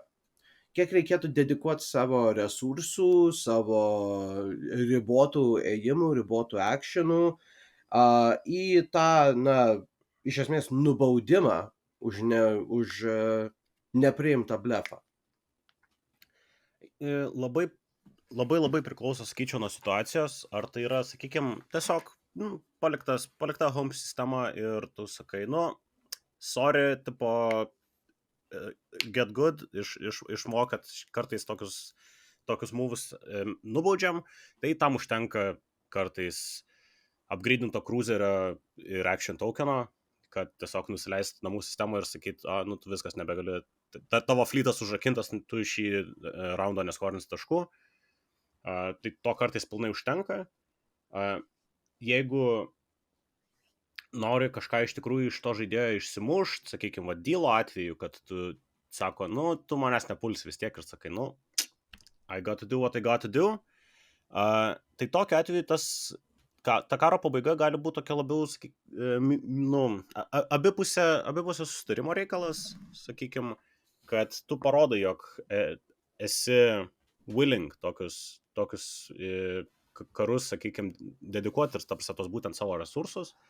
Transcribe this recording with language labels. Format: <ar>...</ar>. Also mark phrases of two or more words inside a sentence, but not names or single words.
<lt>Kiek reikėtų dedikuoti savo resursų, savo ribotų ėjimų, ribotų actionų į tą, iš esmės, nubaudimą už nepriimtą blefą? Labai priklauso, sakyčiau, nuo situacijos, ar tai yra, sakykime, tiesiog palikta home sistema ir tu sakai, sorry, tipo,</lt> <en>get good,</en> <lt>išmok, kad kartais tokius moves nubaudžiam, tai tam užtenka kartais upgrade'into cruiserio ir</lt> <en>action tokeno,</en> <lt>kad tiesiog nusileisti namų sistemą ir sakyti, tu viskas nebegali, tavo flytas užrakintas, tu iš šį raundo neskorins taškų, tai to kartais pilnai užtenka. Jeigu nori kažką iš tikrųjų iš to žaidėjo išsimušt, sakykime, dealo atveju, kad tu sako, tu manęs nepulsi vis tiek ir sakai,</lt> <en>I got to do what I got to do,</en> <lt>tai tokiu atveju ta karo pabaiga gali būti tokia labiau, abipusio susitarimo reikalas, sakykime, kad tu parodai, jog esi willing tokius karus, sakykime, dedikuoti ir tarsi tos būtent savo resursus.</lt>